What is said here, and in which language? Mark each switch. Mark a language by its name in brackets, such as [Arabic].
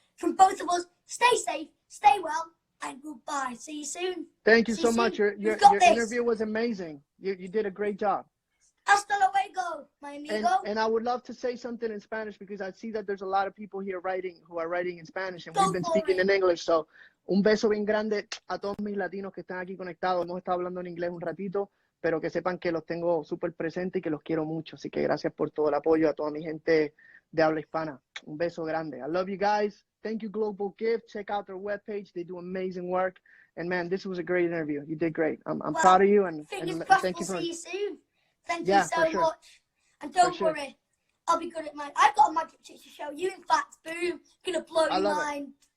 [English] From both of us, stay safe, stay well, and goodbye. See you soon. Thank you so much. Your interview was amazing. You did a great job. [Spanish] Hasta luego, [English] my [Spanish] amigo. [English] And I would love to say something in Spanish because I see that there's a lot of people here who are writing in Spanish, and we've been speaking in English. [Spanish] So, un beso bien grande a todos mis latinos que están aquí conectados. Hemos estado hablando en inglés un ratito, pero que sepan que los tengo súper presentes y que los quiero mucho. Así que gracias por todo el apoyo a toda mi gente de habla hispana. Un beso grande. [English] I love you guys. Thank you, Global Gift. Check out their webpage. They do amazing work. And man, this was a great interview. You did great. I'm proud of you. And thank you for see you soon. Thank you so much. And don't worry, I'll be good at mine. I've got a magic trick to show you. In fact, boom, gonna blow your mind.